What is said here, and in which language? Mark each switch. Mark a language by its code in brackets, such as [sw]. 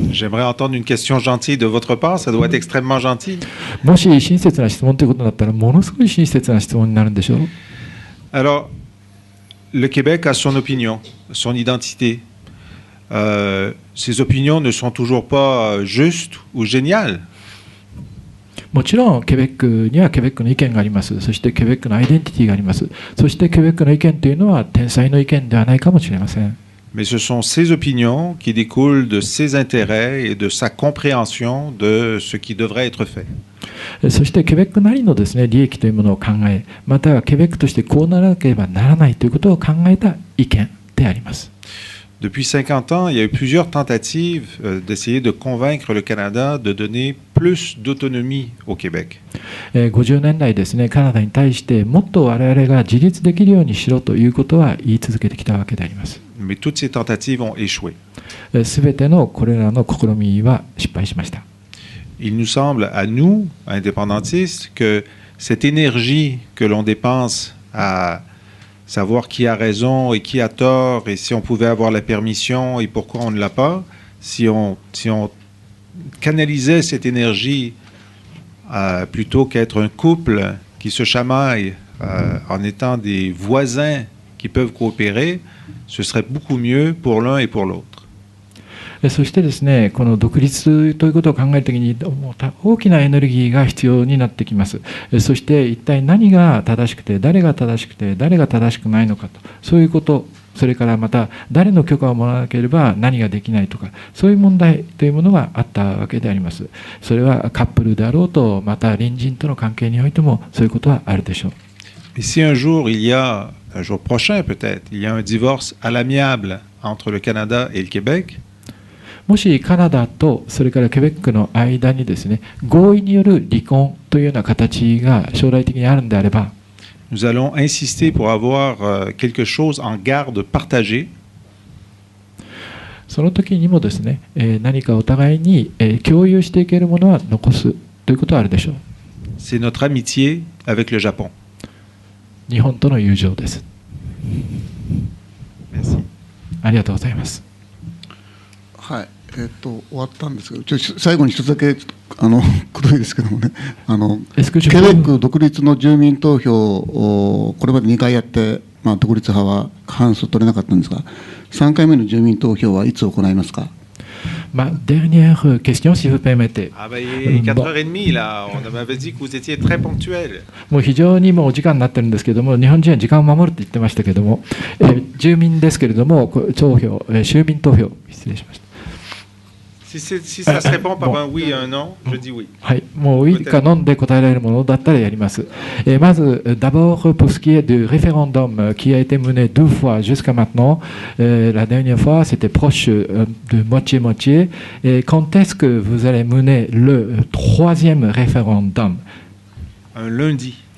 [fr] J'aimerais entendre une question gentille de votre part. Ça doit être extrêmement gentil. [ja] もし親切な質問ということだったら、ものすごい親切な質問になるんでしょう。 [fr] Alors, le Québec a son opinion, son identité. Ces opinions ne sont toujours pas justes ou géniales. [ja] もちろんケベックにはケベックの意見があります。そしてケベックのアイデンティティがあります。そしてケベックの意見というのは天才の意見ではないかもしれません。 [fr] Mais ce sont ces opinions qui découlent de ses intérêts et de sa compréhension de ce qui devrait être fait. [ja] そしてケベックなりのですね、利益というものを考え、またはケベックとしてこうならなければならないということを考えた意見であります。 [fr] Depuis 50 ans, il y a eu plusieurs tentatives d'essayer de convaincre le Canada de donner plus d'autonomie au Québec. [ja] 50年来ですね、カナダに対してもっと我々が自立できるようにしろということは言い続けてきたわけであります。 [fr] Mais toutes ces tentatives ont échoué. [ja] すべてのこれらの試みは失敗しました。 [fr] Il nous semble à nous, indépendantistes, que cette énergie que l'on dépense à savoir qui a raison et qui a tort, et si on pouvait avoir la permission et pourquoi on ne l'a pas, si on canalisait cette énergie plutôt qu'être un couple qui se chamaille en étant des voisins qui peuvent coopérer, ce serait beaucoup mieux pour l'un et pour l'autre. [ja] そしてですね、この独立ということを考えるときに大きなエネルギーが必要になってきます。そして一体何が正しくて誰が正しくて誰が正しくないのかと、そういうこと、それからまた誰の許可をもらわなければ何ができないとか、そういう問題というものがあったわけであります。それはカップルであろうと、また隣人との関係においてもそういうことはあるでしょう。 [fr] Et si un jour il y a, un jour prochain peut-être, il y a un divorce à l'amiable entre le Canada et le Québec, [ja] もしカナダとそれからケベックの間にですね、合意による離婚というような形が将来的にあるのであれば、 [fr] nous allons insister pour avoir quelque chose en garde partagée. [ja] その時にもですね、何かお互いに共有していけるものは残すということはあるでしょう。 [fr] C'est notre amitié avec le Japon. [ja] 日本との友情です。 [fr] Merci. [ja] ありがとうございます。はい。終わったんですけど、最後に一つだけくどいですけどもね、ケベック独立の住民投票をこれまで2回やって、独立派は過半数取れなかったんですが、3回目の住民投票はいつ行いますか [fr] ？Ma dernière question, si vous permettez. Ah ben, il est 4h30 là. On m'avait dit que vous étiez très ponctuel. [ja] もう非常にもうお時間になってるんですけども、日本人は時間を守るって言ってましたけども、住民ですけれども、州民投票、失礼しました。 [fr] Si ça se répond par un oui et un non, je dis oui. [ja] はい、もうウィかノンで答えられるものだったらやります。まず、 [fr] d'abord, pour ce qui est du référendum qui a été mené 2 fois jusqu'à maintenant, la dernière fois c'était proche de moitié-moitié. Et quand est-ce que vous allez mener le 3e référendum? Un lundi.